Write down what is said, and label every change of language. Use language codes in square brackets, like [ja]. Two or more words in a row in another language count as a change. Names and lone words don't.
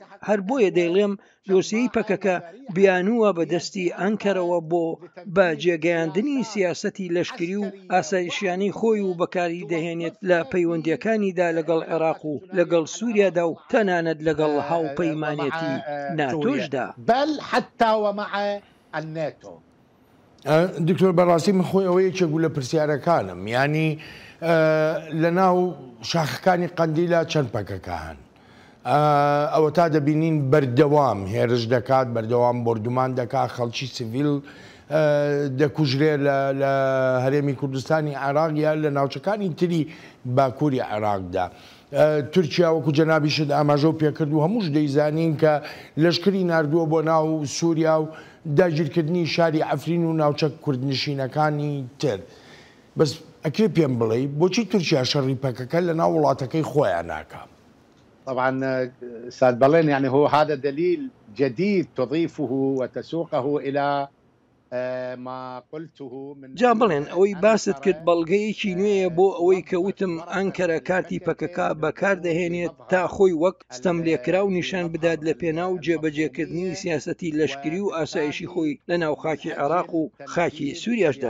[ckb] هەر بۆیە دەیڵێم دۆسیەی پەکەکە بیانووە بەدەستی ئەنکەرەوە بۆ بە جێگەیاندنی سیاسەتی لەشکری و ئاسایشیانی خۆی و بەکاری دەهێنێت لە پەیوەندیەکانیدا لەگەڵ عێراق و لەگەڵ سووریادا و تەنانەت لەگەڵ هاوپەیمانێتی ناتۆشدا [ar] بل حتى ومع الناتو. [ckb] دکتۆر بەڕاستی من خۆی ئەوە یەکێک بوو لە پرسیارەکانم ینی لە ناو شاخەکانی قەندیلە چەند پەکەکە هەن ئەوە تا دەبینین بەردەوام هێرش دەکات بەردەوام بردومان دەکات خەڵکی سیڤیل دەکوژرێ لە هەرێمی کوردستانی عێراق یا لە ناوچەکانی تری باکووری عێراقدا. تورکیا وەکو جەنابیشت ئاماژە و پێکرد و هەمووش دەیزانین کە لەشکری ناردووە بۆ ناو سووریا و داگیرکردنی شاری ئەفرین و ناوچە کوردنشینەکانی تر. بەس ئەکرێ پێم بڵێ بۆچی تورکیا شەڕی پەکەکە لە ناو وڵاتەکەی خۆیان ناکە؟ [ar] طبعا استاذ بلين يعني هو هذا دليل جديد تضيفه وتسوقه الى [ckb] جا بڵێن ئەوەی باست کرد بەڵگەیەکی نوێیە بۆ ئەوەی کەوتم ئەنکەرە کارتی پەکەکە بەکاردەهێنێت تا خۆی وەک ستەملێکرا و نیشان بدات لە پێناو جێبەجێکردنی سیاسەتی لەشکری و ئاسایشی خۆی لە ناو خاکی عێراق و خاکی سووریاشدا.